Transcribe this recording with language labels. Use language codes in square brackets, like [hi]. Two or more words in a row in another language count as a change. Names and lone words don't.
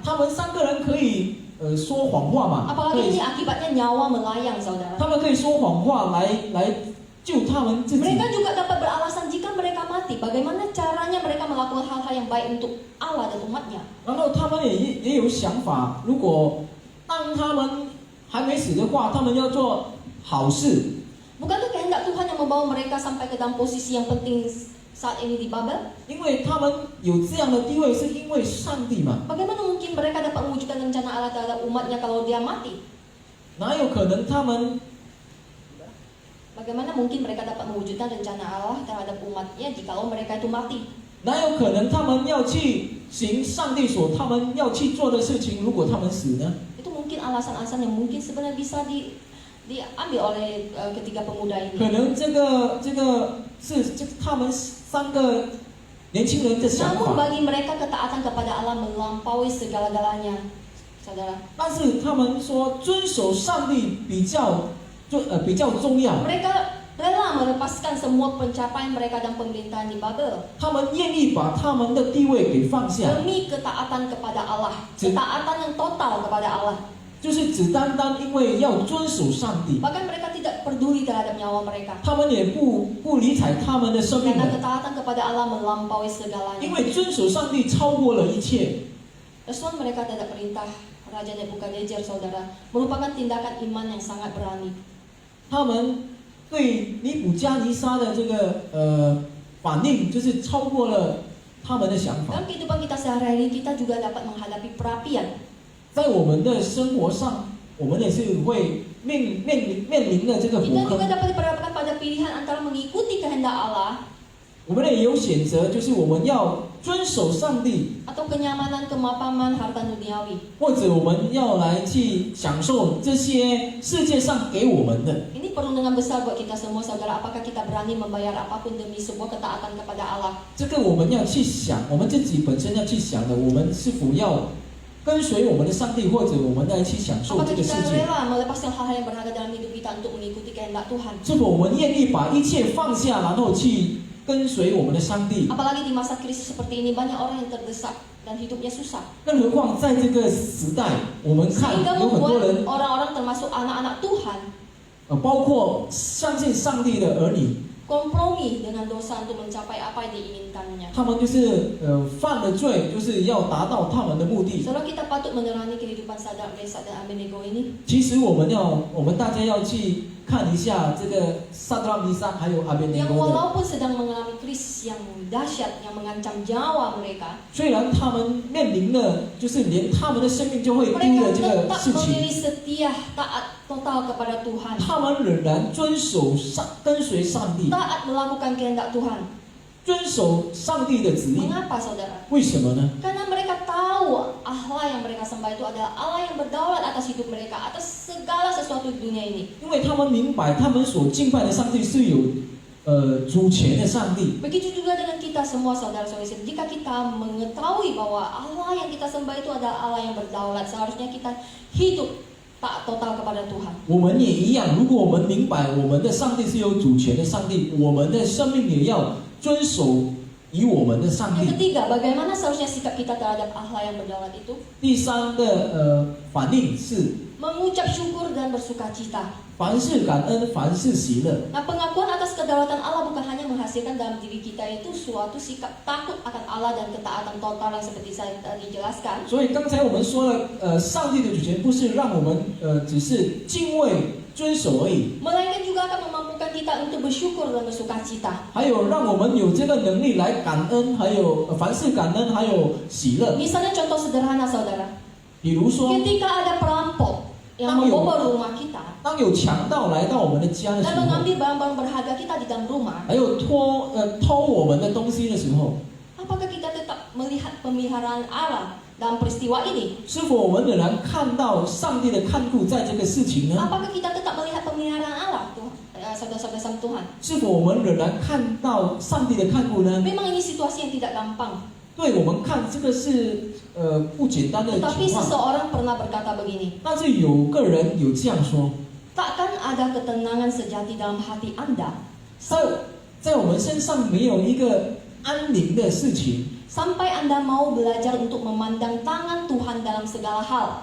[zh] 他们三个人可以说谎话嘛，可 [id] Apalagi [zh] 以 [id] ini akibatnya nyawa melayang, saudara. [zh] 他们可以说谎话来救他们自己。 [id] Mereka juga dapat beralasan jika mereka mati, bagaimana caranya mereka melakukan hal-hal yang baik untuk Allah dan umatnya. [zh] 然后他们也有想法，如果当他们还没死的话，他们要做好事。 [id] Bukankah kehendak Tuhan yang membawa mereka sampai ke dalam posisi yang penting saat ini di Babel? [zh] 因为他们有这样的地位，是因为上帝嘛。 [id] Bagaimana mungkin mereka dapat mewujudkan rencana Allah terhadap umatnya kalau dia mati? [zh] 哪有可能他们 [id] Bagaimana mungkin mereka dapat mewujudkan rencana Allah terhadap umatnya jikalau mereka itu mati? [zh] 哪有可能他们要去行上帝所他们要去做的事情？如果他们死呢？ [id] Itu mungkin alasan-alasan yang mungkin sebenarnya bisa diambil oleh ketiga pemuda [zh] 可 [id] ini. [zh] 能这个是他们三个年轻人的想 [id] Namun [zh] 法， [id] bagi mereka ketaatan kepada Allah melampaui segala-galanya, saudara. [zh] 但是他们说遵守上帝比较重要。 [id] Mereka rela melepaskan semua pencapaian mereka dan pemerintahan di Babel [zh] 他们愿意把他们的地位给放下， [id] demi ketaatan kepada Allah, ketaatan yang total kepada Allah. [zh] 就是只单单因为要遵守上帝， [id] Bahkan mereka tidak peduli terhadap nyawa mereka. [zh] 他们也不理睬他们的生命 [id] Karena [zh] 了， [id] ketaatan kepada Allah melampaui [zh] 因 [id] segalanya. [zh] 为遵守上帝超过了一切。 [id] Respon mereka terhadap perintah Raja Nebukadnezar, saudara, merupakan tindakan iman yang sangat berani. [zh] 他们对尼布加尼撒的这个反应，就是超过了他们的想法。 [id] Dalam kehidupan kita sehari-hari, kita juga dapat menghadapi perapian. [zh] 在我们的生活上，我们也是会面临的这个火 [id] Kita juga [zh] 坑。 [id] dapat diperhadapkan pada pilihan antara mengikuti kehendak Allah [zh] 我们也有选择，就是我们要遵守上帝， [id] atau kenyamanan, kemapanan, harta duniawi. [zh] 或者我们要来去享受这些世界上给我们的。 [id] Ini perundungan besar buat kita semua, saudara. Apakah kita berani membayar apapun demi sebuah ketaatan kepada Allah? [zh] 这个我们要去想，我们自己本身要去想的，我们是否要跟随我们的上帝，或者我们来去享受 [id] Apakah [zh] 这个世 [id] kita [zh] 界？ [id] rela melepaskan hal-hal yang berharga dalam hidup kita untuk mengikuti kehendak Tuhan? [zh] 是否我们愿意把一切放下，然后去跟随我们的上帝？ [id] Apalagi di masa krisis seperti ini, banyak orang yang terdesak dan hidupnya susah. [zh] 更何况在这个时代，我们看 [id] Sehingga [zh] 有很多 [id] membuat [zh] 人， [id] orang-orang termasuk anak-anak Tuhan [zh] 包括相信上帝的儿女， [id] kompromi dengan dosa untuk mencapai apa yang diinginkannya. [zh] 他们就是犯了罪，就是要达到他们的目的。 [id] Saudara, kita patut menerani kehidupan Sadrak, Mesak, dan Abednego ini. [zh] 其实我们大家要去看一下这个撒拉米撒还有阿别尼 [id] Yang [zh] 哥的， [id] walaupun sedang mengalami krisis yang dahsyat yang mengancam nyawa mereka, [zh] 虽然他们面临了就是连他们的生命就会丢 [id] mereka [zh] 的这个 [id] tetap [zh] 事情， [id] memilih setia, taat total kepada Tuhan, [zh] 他们仍然跟随上帝， [id] taat melakukan kehendak Tuhan. [zh] 遵守上帝的指令。 [id] Mengapa, saudara? [zh] 为什么呢？ [id] Karena mereka tahu Allah yang mereka sembah itu adalah Allah yang berdaulat atas hidup mereka, atas segala sesuatu di dunia ini. [zh] 因为他们明白他们所敬拜的上帝是有主权的上帝。 [id] Begitu juga dengan kita semua, saudara-saudari. Jika kita mengetahui bahwa Allah yang kita sembah itu adalah Allah yang berdaulat, seharusnya kita hidup taat total kepada Tuhan. [zh] 我们也一样，如果我们明白我们的上帝是有主权的上帝，我们的生命也要遵守以我们的上 [id] Yang [zh] 帝。 [id] ketiga, bagaimana seharusnya sikap kita terhadap Allah yang berdaulat itu? [zh] 第三个反应是 [id] Mengucap syukur dan bersuka cita. [zh] 凡事感恩，凡事喜乐。 [id] Nah, pengakuan atas kedaulatan Allah bukan hanya menghasilkan dalam diri kita itu suatu sikap takut akan Allah dan ketaatan total yang seperti saya tadi jelaskan. [zh] 所以刚才我们说了，上帝的主权不是让我们只是敬畏遵守而已， [id] Melainkan juga akan memampukan kita untuk bersyukur dan bersuka cita. [zh] 还有让我们有这个能力来感恩，还有凡事感恩，还有喜乐。 [id] Misalnya contoh sederhana saudara, [zh] 比如说， [id] ketika ada perampok yang membobol rumah kita [zh] 当有强盗来到我们的家的时 [id] dan [zh] 候， [id] mengambil barang-barang berharga kita di dalam rumah, [zh] 还有偷我们的东西的时候， [id] apakah kita tetap melihat pemeliharaan Allah dalam peristiwa ini? [zh] 是否我们仍然看到上帝的看顾在这个事情呢？ [id] Apakah kita tetap melihat pemeliharaan Allah, saudara-saudara sama Tuhan? [zh] 是否我们仍然看到上帝的看顾呢？ [id] Memang ini situasi yang tidak gampang. [zh] 对我们看这个是不简单的 [id] Tetapi [zh] 情况， [id] seseorang pernah berkata begini, [zh] 但是有个人有这样说， [id] takkan ada ketenangan sejati dalam hati Anda [zh] 在我们身上没有一个安宁的事情， [id] sampai Anda mau belajar untuk memandang tangan Tuhan dalam segala hal.